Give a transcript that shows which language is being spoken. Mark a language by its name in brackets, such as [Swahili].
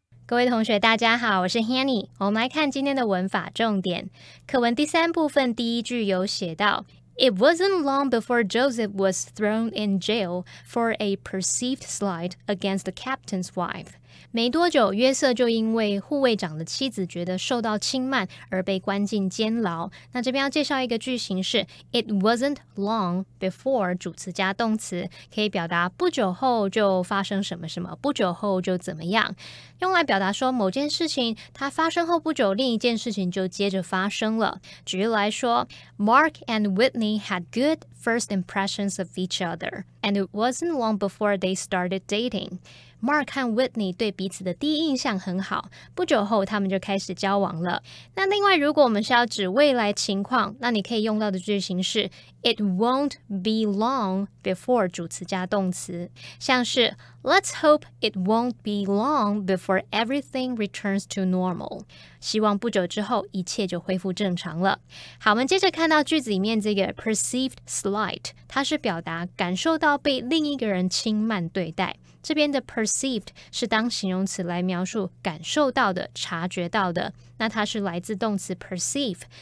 [Chinese] 各位同学大家好，我是 Hanny。我们来看今天的文法重点。课文第3部分第一句有写到 [English] It wasn't long before Joseph was thrown in jail for a perceived slight against the captain's wife. [Chinese] 没多久，约瑟就因为护卫长的妻子觉得受到轻慢而被关进监牢。那这边要介绍一个句型是 [English] It wasn't long before [Chinese] 主词加动词，可以表达不久后就发生什么什么，不久后就怎么样，用来表达说某件事情它发生后不久，另一件事情就接着发生了。举例来说 [English] Mark and Whitney had good first impressions of each other, and it wasn't long before they started dating.Mark 和 Whitney [Chinese] 对彼此的第一印象很好，不久后他们就开始交往了。那另外，如果我们是要指未来情况，那你可以用到的句型是 [English] It won't be long before [Chinese] 主词加动词，像是 [English] Let's hope it won't be long before everything returns to normal. [Chinese] 希望不久之后一切就恢复正常了。好，我们接着看到句子里面这个 [English] perceived slight， [Chinese] 它是表达感受到被另一个人轻慢对待。这边的 perceived 是当形容词来描述感受到的、察觉到的，那它是来自动词 perceive。